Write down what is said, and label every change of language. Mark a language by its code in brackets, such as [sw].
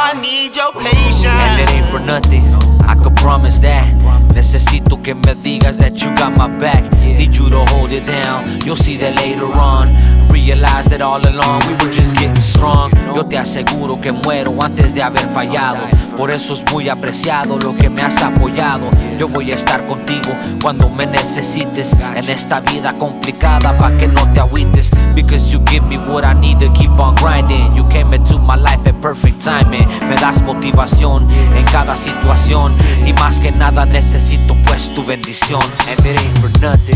[en] And it ain't for nothing, I could promise that. [es] Necesito que me digas [en] that you got my back. Need you to hold it down, you'll see that later on. Realize that all along we were just getting strong. [es] Yo te aseguro que muero antes de haber fallado. Por eso es muy apreciado lo que me has apoyado. Yo voy a estar contigo cuando me necesites. En esta vida complicada pa' que no te agüites. [en] Because you give me what I need to keep on grinding. You came into my life at perfect timing. [es] Me das motivación en cada situación. Y más que nada necesito pues tu bendición. [en] And it ain't for nothing.